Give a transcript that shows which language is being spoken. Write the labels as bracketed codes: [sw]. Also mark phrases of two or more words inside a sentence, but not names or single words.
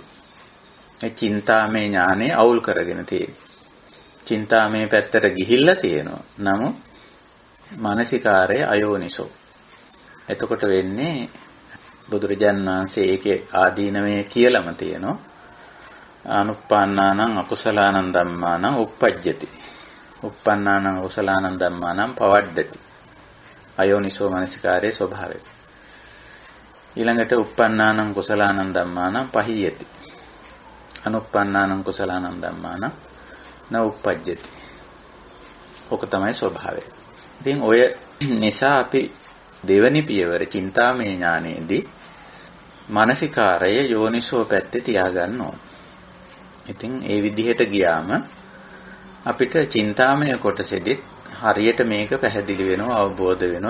[si] ඒ චින්තාමය ඥානෙ අවුල් කරගෙන තියෙනවා. චින්තාමය පැත්තට ගිහිල්ලා තියෙනවා. නමුත් මානසිකාරය අයෝනිසෝ. එතකොට වෙන්නේ බුදුරජාන් වහන්සේ ඒකේ ආදීනමය කියලාම තියෙනවා. [pi] අනුප්පන්නානං අකුසලානං ධම්මානං උප්පජ්ජති. උප්පන්නානං අකුසලානං ධම්මානං පවඩ්ඩති. [si] අයෝනිසෝ මානසිකාරයේ ස්වභාවය. ඊළඟට [pi] උප්පන්නානං කුසලානං ධම්මානං පහියති. අනුප්පන්නානං කුසලානං ධම්මානං න උප්පජ්ජති. [si] ඔක තමයි ස්වභාවය. ඉතින් ඔය නිසා අපි දෙවනි පියවර චින්තාමය ඥානයේදී මානසිකාරය යෝනිසෝ පැත්තේ තියාගන්න ඕන. ඉතින් ඒ විදිහට ගියාම අපිට චින්තාමය කොටසෙදි හරියට මේක පැහැදිලි වෙනවා, අවබෝධ වෙනවා.